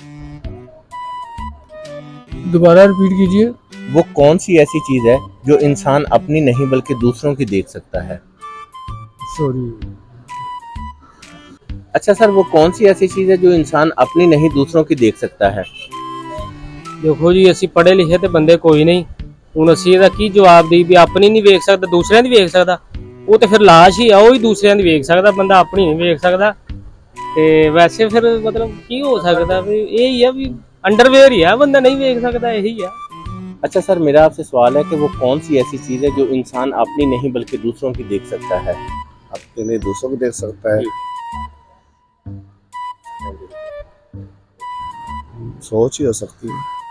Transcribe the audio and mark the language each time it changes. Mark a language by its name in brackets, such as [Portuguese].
[Hindi] दोबारा रिपीट कीजिए। वो कौन सी ऐसी चीज है जो इंसान अपनी नहीं बल्कि दूसरों की देख सकता है। सॉरी। अच्छा सर, वो कौन सी ऐसी चीज है जो इंसान अपनी नहीं दूसरों की देख सकता है। [Punjabi] देखो जी, ਅਸੀਂ ਪੜ੍ਹੇ ਲਿਖੇ ਤੇ ਬੰਦੇ ਕੋਈ ਨਹੀਂ। ਹੁਣ ਅਸੀਂ ਇਹਦਾ ਕੀ ਜਵਾਬ ਦੇਈ ਵੀ ਆਪਣੀ ਨਹੀਂ ਵੇਖ ਸਕਦਾ ਦੂਸਰਿਆਂ ਦੀ ਵੇਖ ਸਕਦਾ। ਉਹ ਤੇ ਫਿਰ ਲਾਸ਼ ਹੀ ਆ, ਉਹ ਹੀ ਦੂਸਰਿਆਂ ਦੀ ਵੇਖ ਸਕਦਾ, ਬੰਦਾ ਆਪਣੀ ਨਹੀਂ ਵੇਖ ਸਕਦਾ। ਤੇ ਵੈਸੇ ਫਿਰ ਮਤਲਬ ਕੀ ਹੋ ਸਕਦਾ ਵੀ ਇਹ ਹੀ ਆ ਵੀ ਅੰਡਰਵੇਅਰ ਹੀ ਆ, ਬੰਦਾ ਨਹੀਂ ਵੇਖ ਸਕਦਾ, ਇਹੀ ਆ। [Hindi] अच्छा सर, मेरा आपसे सवाल है कि वो कौन सी ऐसी चीज है जो इंसान अपनी नहीं बल्कि दूसरों की देख सकता है। अपनी नहीं दूसरों की देख सकता है। सोच ही हो सकती है।